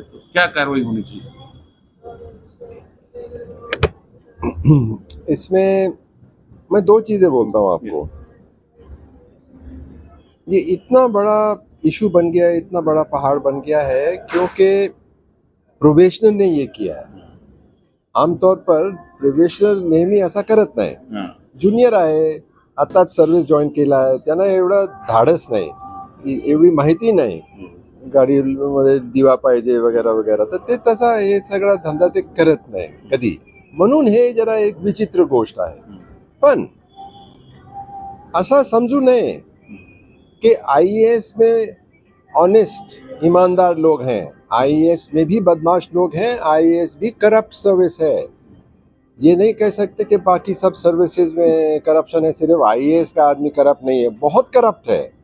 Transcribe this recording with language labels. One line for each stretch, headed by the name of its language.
Hindi: तो क्या कार्रवाई होनी चाहिए इसमें? मैं दो चीजें बोलता हूँ आपको. ये इतना बड़ा इशू बन गया है, इतना बड़ा पहाड़ बन गया है क्योंकि प्रोबेशनर ने ये किया है. आमतौर पर
Marathi: प्रोबेशनर नेहमी असा करत नाही. ज्युनियर आहे, आताच सर्व्हिस जॉईन केला आहे, त्यांना एवढं धाडस नाही, एवढी माहिती नाही गाडीमध्ये दिवा पाहिजे वगैरे वगैरे, तर ते तसा हे सगळा धंदा ते करत नाही कधी. म्हणून हे जरा एक विचित्र गोष्ट आहे. पण असा समजू नये कि
Hindi: आईएएस में ऑनेस्ट ईमानदार लोग हैं, आईएएस में भी बदमाश लोग हैं, आईएएस भी करप्ट सर्विस है. ये नहीं कह सकते कि बाकी सब सर्विसेज में करप्शन है, सिर्फ आईएएस का आदमी करप्ट नहीं है. बहुत करप्ट है.